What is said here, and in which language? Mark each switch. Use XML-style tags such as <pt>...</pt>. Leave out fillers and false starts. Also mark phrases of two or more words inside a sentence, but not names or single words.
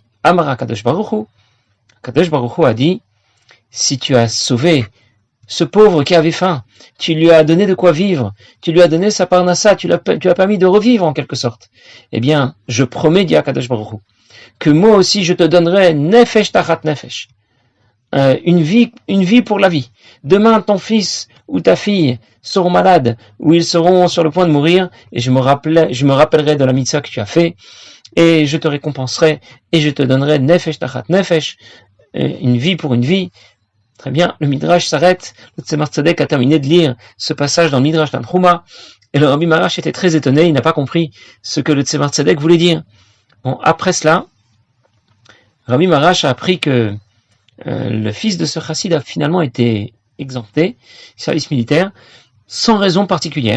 <he>אמר הקדוש ברוך הוא.</he> <fr>HaKadosh Baruch Hu a dit, si tu as sauvé ce pauvre qui avait faim, tu lui as donné de quoi vivre, tu lui as donné sa parnassa, tu l'as permis de revivre en quelque sorte. Eh bien, je promets, dit HaKadosh Baruch Hu, que moi aussi je te donnerai</fr> <he>נפש תחת נפש.</he> <fr>Une vie pour la vie. Demain, ton fils ou ta fille seront malades, ou ils seront sur le point de mourir, et je me rappellerai de la mitzvah que tu as fait, et je te récompenserai, et je te donnerai</fr> <he>נפש תחת נפש,</he> <fr>une vie pour une vie. Très bien, le Midrash s'arrête, le Tzemar Tzedek a terminé de lire ce passage dans le Midrash Tantruma, et le Rabbi Maharash était très étonné, il n'a pas compris ce que le Tzemar Tzedek voulait dire. Bon, après cela, Rabbi Maharash a appris que le fils de ce chassid a finalement été exempté du service militaire sans raison particulière.</fr>